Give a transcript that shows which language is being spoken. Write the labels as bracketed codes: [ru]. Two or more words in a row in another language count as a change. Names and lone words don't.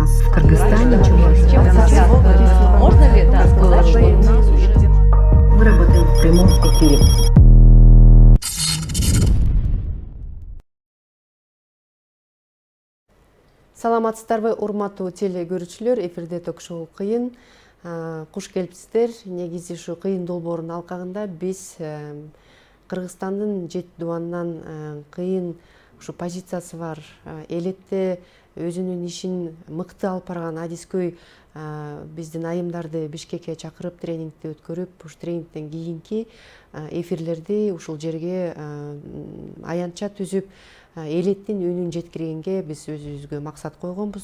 [ru] В Кыргызстане Можно ли сказать, что у нас уже... мы работаем в прямом эфире. [ky] Саламатсыздарбы, урматтуу теле көрүүчүлөр, эфирде ток-шоу кыйын. Куш келипсиздер. Негизи ушу кыйын долбоорунун алкагында биз Кыргызстандын 7 дубанынан кыйын ушу позициясы бар, элетте өзүнүн ишин мыкты алып барган адискөй биздин айымдарды Бишкекке чакырып тренингди өткөрүп, ушу тренингден кийинки эфирлерди ушул жерге аянтча түзүп, элеттин үнүн жеткиргенге биз өзүбүзгө максат койгонбуз.